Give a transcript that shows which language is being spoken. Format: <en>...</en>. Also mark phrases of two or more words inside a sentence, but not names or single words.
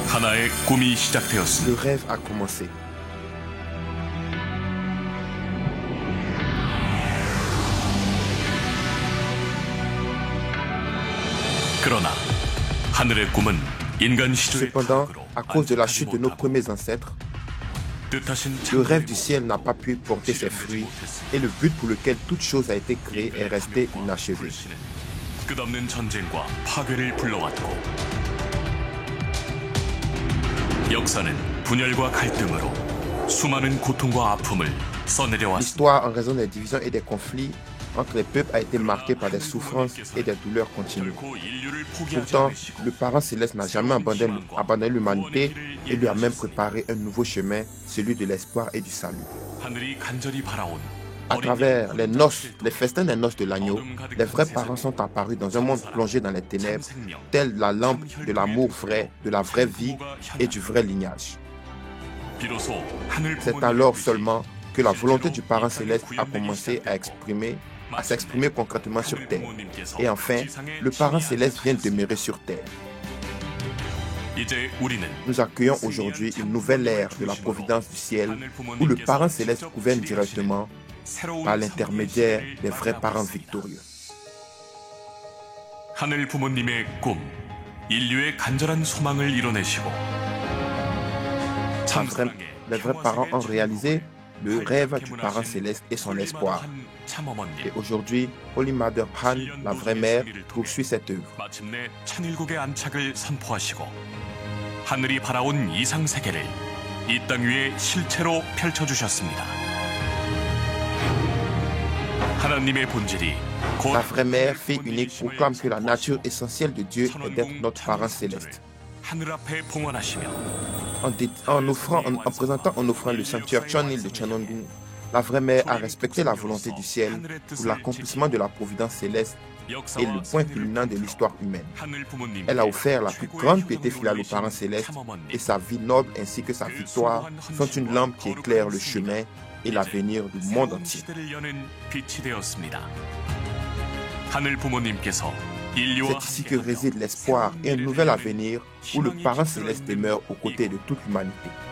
<ko>나라의 꿈이 시작되었습니다.</ko> <fr>Le rêve a commencé.</fr> <ko>그러나 하늘의 꿈은 인간 시조의</ko> <fr>Cependant,</fr> <ko>파국으로</ko> <fr>à cause de la chute de nos</fr> <ko>안착하지</ko> <fr>premiers ancêtres,</fr> <ko>뜻하신</ko> <fr>le rêve du ciel n'a pas pu porter ses fruits et le but pour lequel toute chose a été créée est resté inachevé.</fr> <ko>끝없는 전쟁과 파괴를 불러왔고 역사는 분열과 갈등으로 수많은 고통과 아픔을 써내려왔습니다.</ko> <fr>L'histoire, en raison des divisions et des conflits entre les peuples, a été marquée par des souffrances et des douleurs continues.</fr> <ko>결코 인류를 포기하지</ko> <fr>Pourtant,</fr> <ko>않으시고</ko> <fr>le parent céleste n'a jamais abandonné l'humanité et lui a même préparé un nouveau chemin, celui de l'espoir et du salut.</fr> <ko>하늘이 간절히 바라온</ko> <fr>À travers les noces, les festins des noces de l'agneau, les vrais parents sont apparus dans un monde plongé dans les ténèbres, telle la lampe de l'amour vrai, de la vraie vie et du vrai lignage.</fr> <ko>비로소 하늘</ko> <fr>C'est alors seulement que la volonté du parent céleste a commencé à s'exprimer concrètement sur terre. Et enfin, le parent céleste vient demeurer sur terre.</fr> <ko>이제 우리는</ko> <fr>Nous accueillons aujourd'hui une nouvelle ère de la providence du ciel où le parent céleste gouverne directement par l'intermédiaire des vrais parents victorieux.</fr> <ko>하늘 부모님의 꿈, 인류의 간절한 소망을 이뤄내시고</ko> <fr>Les vrais parents ont réalisé le rêve du parent céleste et son espoir. Et aujourd'hui, Holy Mother Han, la vraie mère, poursuit cette œuvre.</fr> <ko>마침내 천일국의 안착을 선포하시고 하늘이 바라온 이상 세계를 이 땅 위에 실체로 펼쳐주셨습니다. 하나님의 본질이 곧</ko> <fr>La vraie mère, fille unique, proclame que la nature essentielle de Dieu est d'être notre parent céleste.</fr> <ko>하늘 앞에 봉헌하시며</ko> <fr>En présentant en offrant le sanctuaire Chonil de Cheonwon-gung, la vraie mère a respecté la volonté du ciel pour l'accomplissement de la providence céleste et le point culminant de l'histoire humaine.</fr> <ko>하늘 부모님</ko> <fr>Elle a offert la plus grande piété filiale au parent céleste et sa vie noble ainsi que sa victoire sont une lampe qui éclaire le chemin et l'avenir du monde entier.</fr> <ko>시대를 여는 빛이 되었습니다. 하늘 부모님께서 인류와</ko> <fr>C'est ici que réside l'espoir et un nouvel avenir où le parent céleste demeure aux côtés de toute l'humanité.</fr>